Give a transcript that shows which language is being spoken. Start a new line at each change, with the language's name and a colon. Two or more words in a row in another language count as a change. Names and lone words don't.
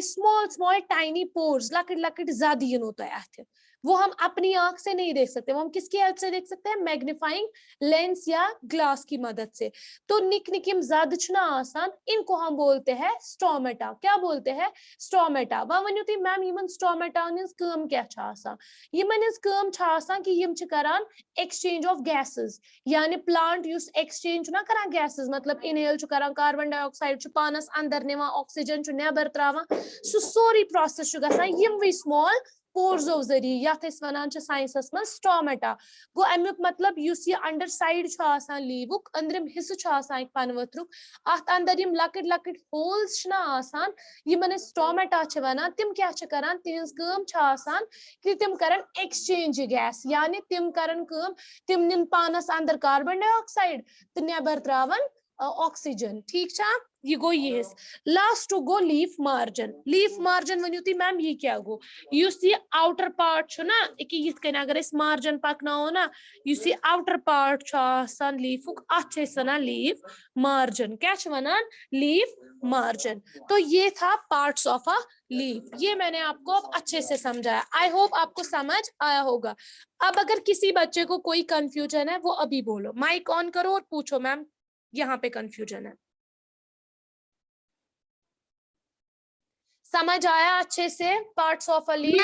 English: small small tiny pores,
Kashmiri: लकड़ लकड़ ज़ादीन
Hindi: होता है, वो हम अपनी आंख से नहीं देख सकते, वो हम किसकी हेल्प से देख सकते हैं?
English: magnifying lens
Hindi: या ग्लास की मदद से।
Kashmiri: तो निक निकिम ज़ादचना आसान,
Hindi: इनको हम बोलते हैं स्टोमेटा। क्या बोलते हैं? स्टोमेटा।
Kashmiri: वह थी मैम यमन स्टोमेटा काम क्या आसान? यमन काम आसान कि यम करान
English: exchange of gases,
Kashmiri: यानी प्लांट युस एक्सचेंज ना करान गैसेस, मतलब इनहेल करान
English: carbon dioxide
Kashmiri: पानस अंदर निवान, ऑक्सीजन नेबर त्रावान, सो सोरी प्रोसेस गसान यमवे स्मॉल पोर्सो जरिए, यथ वनान साइंसस मज स्टोमेटा। गो अमुक मतलब युस ये
English: under side
Kashmiri: आसान लीवुक अंदरिम हिस्सा आसान पनवथरुक, अत अंदर यम लकड़ लकड़ होल्स ना आसान यमन स्टोमेटा वनान, तिम क्या करान? तिहंज काम आसान कि तिम करन
English: exchange gas,
Kashmiri: यानी तिम करन काम, तिम निन पानस अंदर
English: carbon dioxide
Kashmiri: तो नेबर त्रावन ऑक्सीजन। ठीक छा? ये गो ये लास्ट गो
English: leaf margin. leaf margin
Kashmiri: वनु ती मैम ये क्या गो? युस ये
English: outer part
Kashmiri: छु ना कि यिथ कन अगर इस मार्जिन पकनाओ ना, युस ये
English: outer part
Kashmiri: छु आसान लीफुक, अथ छ वनान
English: leaf margin.
Kashmiri: क्या छु वनान?
English: leaf margin.
Hindi: तो ये था
English: parts of a leaf.
Hindi: ये मैंने आपको अब अच्छे से समझाया,
English: I hope
Hindi: आपको समझ आया होगा। अब अगर किसी बच्चे को कोई कंफ्यूजन है वो अभी बोलो,
English: mic on
Hindi: करो और पूछो मैम यहाँ पे कंफ्यूजन है। समझ आया अच्छे से
English: parts of a leaf?